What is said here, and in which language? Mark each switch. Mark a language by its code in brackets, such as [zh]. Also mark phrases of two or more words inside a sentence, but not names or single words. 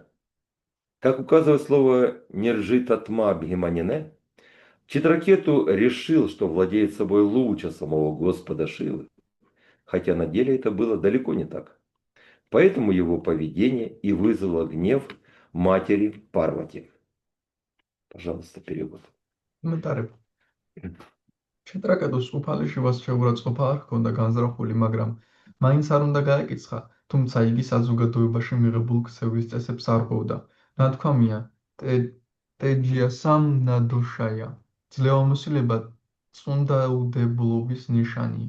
[ru] Как указывает слово [sa] «निर्जितात्मा अभिमानी», [ru] Читракету решил, что владеет собой лучше самого Господа Шивы, хотя на деле это было далеко не так. Поэтому его поведение и вызвало гнев матери Парвати. Пожалуйста, перевод. [ka] კომენტარები. ჩიტრაკეტუს უფალი შივას შეურაცხყოფა არ ჰქონდა განზრახული, მაგრამ მაინც არ უნდა გაეკიცხა, თუმცა იგი საზოგადოებაში მიღებულ ქცევის წესებს არ ღვევდა. ნათქვამია, [sa] तेजीयसां न दोषाय, [ka] ძლევამოსილება წუნდაუდებლობის ნიშანია.